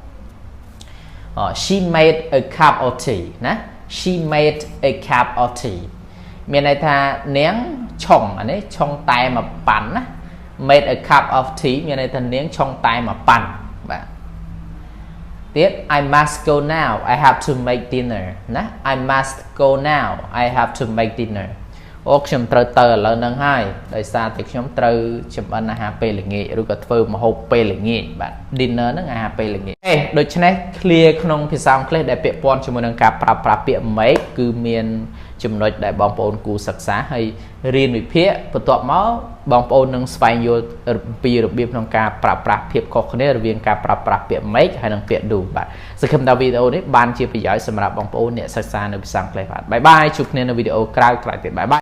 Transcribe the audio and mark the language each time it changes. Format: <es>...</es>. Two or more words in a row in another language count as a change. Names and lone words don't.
<en>She made a cup of tea ណា She made a cup of tea</en> <km>មានន័យថានាងឆុងអានេះឆុងតែមួយប៉ាន់ណា</km> <en>made a cup of tea</en> <km>មានន័យថានាងឆុងតែមួយប៉ាន់ បាទទៀត</km> <en>I must go now I have to make dinner ណា I must go now I have to make dinner</en> <km>អូខ្ញុំត្រូវទៅឥឡូវហ្នឹងហើយ ដោយសារតែខ្ញុំត្រូវចម្អិនអាហារពេលល្ងាចឬក៏ធ្វើម្ហូបពេលល្ងាចបាទ dinner ហ្នឹងអាហារពេលល្ងាចដូច្នេះ clear ក្នុងភាសាអង់គ្លេសដែលពាក់ព័ន្ធជាមួយនឹងការប្រើប្រាស់ពាក្យ make គឺមានចំណុចដែលបងប្អូនគួរសិក្សាហើយរៀនវិភាគបន្ទាប់មកបងប្អូននឹងស្វែងយល់ពីរបៀបក្នុងការប្រើប្រាស់ភាពខុសគ្នារវាងការប្រើប្រាស់ពាក្យ make ហើយនិងពាក្យ do បាទសង្ឃឹមថាវីដេអូនេះបានជាប្រយោជន៍សម្រាប់បងប្អូនអ្នកសិក្សានៅភាសាអង់គ្លេសបាទបាយបាយជួបគ្នានៅវីដេអូក្រោយៗទៀតបាយបាយ</km>